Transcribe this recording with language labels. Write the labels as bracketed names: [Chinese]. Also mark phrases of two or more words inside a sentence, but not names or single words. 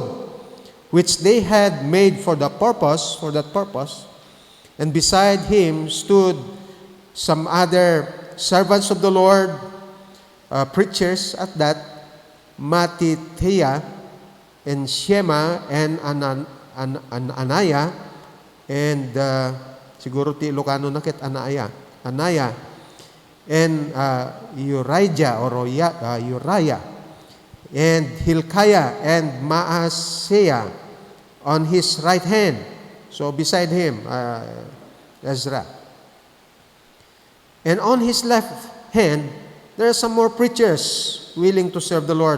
[English] which they had made for that purpose, and beside him stood some other servants of the Lord, preachers at that, Mattithiah and Shema and Anaya, and [Iloko] siguro ti Ilocano nakit [English] Anaya, and Uriah, and Hilkiah and Maaseiah on his right hand. So beside him, Ezra. And on his left hand, there are some more preachers willing to serve the Lord.